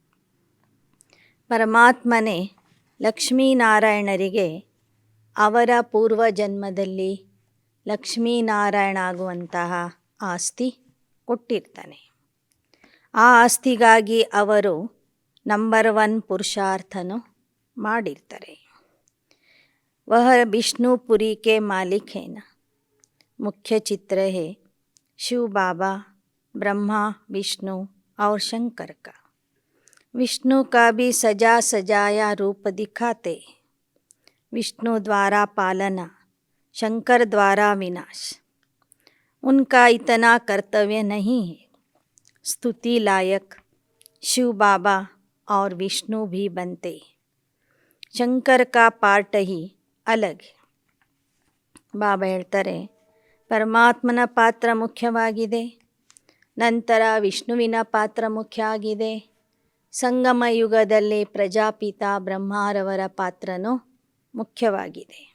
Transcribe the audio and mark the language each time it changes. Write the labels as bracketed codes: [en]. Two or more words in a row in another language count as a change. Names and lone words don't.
[kn] ಪರಮಾತ್ಮನೇ ಲಕ್ಷ್ಮೀನಾರಾಯಣರಿಗೆ ಅವರ ಪೂರ್ವ ಜನ್ಮದಲ್ಲಿ ಲಕ್ಷ್ಮೀನಾರಾಯಣ ಆಗುವಂತಹ ಆಸ್ತಿ ಕೊಟ್ಟಿರ್ತಾನೆ. ಆ ಆಸ್ತಿಗಾಗಿ ಅವರು ನಂಬರ್ 1 ಪುರುಷಾರ್ಥನೂ ಮಾಡಿರ್ತಾರೆ. [hi] वह विष्णुपुरी के मालिक है ना. मुख्य चित्र है शिव बाबा, ब्रह्मा, विष्णु और शंकर का. विष्णु का भी सजा सजाया रूप दिखाते. विष्णु द्वारा पालना, शंकर द्वारा विनाश. उनका इतना कर्तव्य नहीं है. स्तुति लायक शिव बाबा और विष्णु भी बनते. शंकर का पार्ट ही अलग. [kn] ಬಾಬಾ ಹೇಳ್ತಾರೆ, ಪರಮಾತ್ಮನ ಪಾತ್ರ ಮುಖ್ಯವಾಗಿದೆ, ನಂತರ ವಿಷ್ಣುವಿನ ಪಾತ್ರ ಮುಖ್ಯ ಆಗಿದೆ. ಸಂಗಮ ಯುಗದಲ್ಲಿ ಪ್ರಜಾಪಿತಾ ಬ್ರಹ್ಮರವರ ಪಾತ್ರನೂ ಮುಖ್ಯವಾಗಿದೆ.